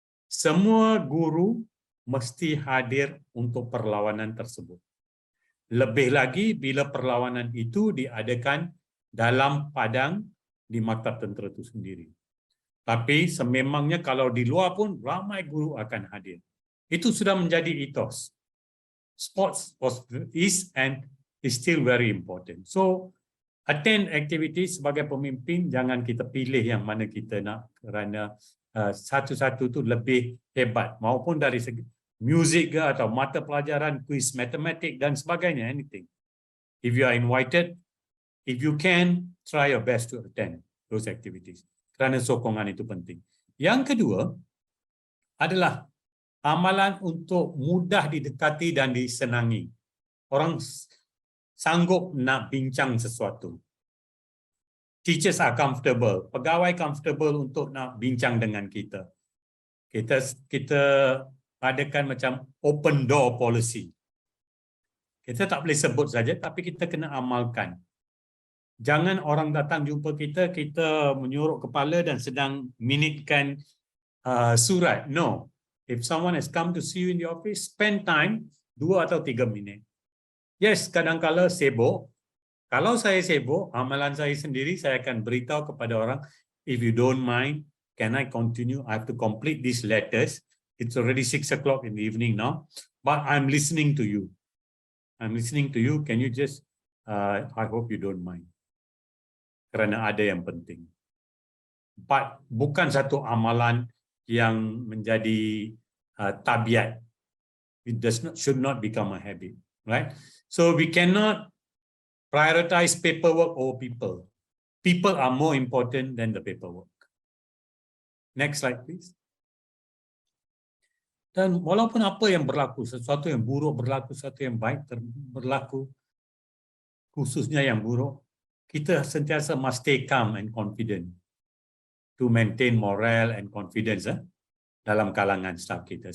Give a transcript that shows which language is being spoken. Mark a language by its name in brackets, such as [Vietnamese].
[Malay] Semua guru mesti hadir untuk perlawanan tersebut. Lebih lagi bila perlawanan itu diadakan dalam padang di Maktab Tentera itu sendiri. Tapi sememangnya kalau di luar pun ramai guru akan hadir. Itu sudah menjadi ethos. [English] Sports is and is still very important. [Malay] So, [English] attend activities [Malay] sebagai pemimpin, jangan kita pilih yang mana kita nak kerana satu-satu tu lebih hebat. Maupun dari segi muzik ke atau mata pelajaran, kuis matematik dan sebagainya, anything. [English] If you are invited, if you can, try your best to attend those activities. [Malay] Kerana sokongan itu penting. Yang kedua adalah amalan untuk mudah didekati dan disenangi. Orang sanggup nak bincang sesuatu. [English] Teachers are comfortable. [Malay] Pegawai comfortable untuk nak bincang dengan kita. Kita adakan macam open door policy. Kita tak boleh sebut saja, tapi kita kena amalkan. Jangan orang datang jumpa kita, kita menyuruk kepala dan sedang minitkan surat. No. [English] If someone has come to see you in the office, spend time 2 atau 3 minit. [Malay] Yes, kadang-kala sibuk. Kalau saya sibuk, amalan saya sendiri, saya akan beritahu kepada orang, [English] if you don't mind, can I continue? I have to complete these letters. It's already 6 o'clock in the evening now, but I'm listening to you. I'm listening to you. Can you just, I hope you don't mind. [Malay] Kerana ada yang penting. But bukan satu amalan yang menjadi tabiat. [English] It should not become a habit, right? So we cannot prioritize paperwork over people. People are more important than the paperwork. Next slide, please. [Malay] Dan walaupun apa yang berlaku, sesuatu yang buruk berlaku, sesuatu yang baik berlaku, khususnya yang buruk, kita sentiasa [English] must stay calm and confident to maintain morale and confidence [Malay] dalam kalangan staf kita.